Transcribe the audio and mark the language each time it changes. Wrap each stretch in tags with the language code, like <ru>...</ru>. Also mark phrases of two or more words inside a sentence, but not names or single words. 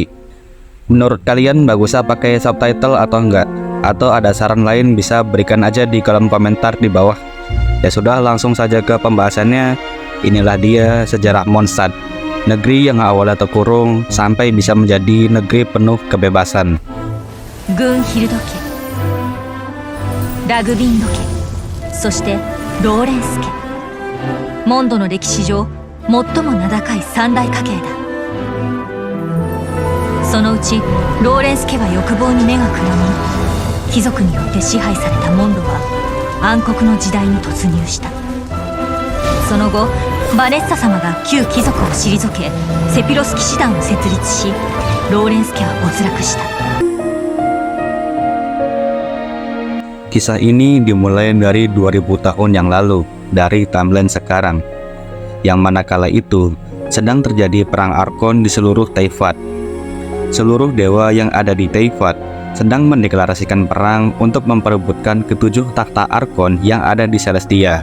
<id>Menurut kalian bagusnya pakai subtitle atau enggak? Atau ada saran lain bisa berikan aja di kolom komentar di bawah. Ya sudah, langsung saja ke pembahasannya. Inilah dia sejarah Mondstadt, negeri yang awalnya terkurung sampai bisa menjadi negeri penuh kebebasan.</id> <ja>Gunhild 家、ラグビンド家、そしてローレンス家。モンドの歴史上最も名高い三大家系だ。そのうちローレンス家は欲望に目がくらみ、貴族によって支配されたモンドは暗黒の時代に突入した。その後バネッサ様が旧貴族を退け、セピロス騎士団を設立し、ローレンス家は没落した。</ja> <id>Kisah ini dimulai dari 2000 tahun yang lalu dari timeline sekarang, yang mana kala itu sedang terjadi perang Arkon di seluruh Teyvat. Seluruh dewa yang ada di Teyvat sedang mendeklarasikan perang untuk memperebutkan ketujuh takhta Arkon yang ada di Celestia.</id>